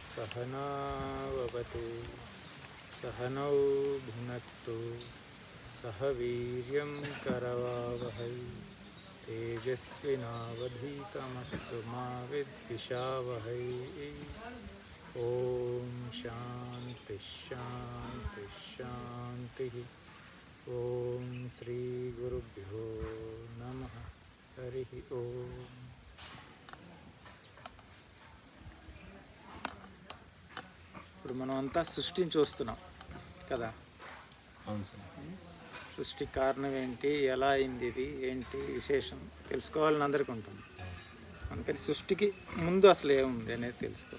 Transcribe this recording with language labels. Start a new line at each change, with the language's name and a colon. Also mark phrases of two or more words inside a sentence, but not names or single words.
Sanskrit: सहनाववतु सहनौ भुनक्तु सह वीर्यं करवावहै तेजस्विनावधीतमस्तु मा विद्विषावहै। ओम शांति शांति शांति। ओम श्री गुरुभ्यो नमः। हरि ओम।
Telugu: ఇప్పుడు మనం అంతా సృష్టిని చూస్తున్నాం కదా. సృష్టి కారణం ఏంటి, ఎలా అయింది, ఇది ఏంటి విశేషం తెలుసుకోవాలని అందరికీ ఉంటుంది. అందుకని సృష్టికి ముందు అసలు ఏముంది అనేది తెలుసుకోవాలి.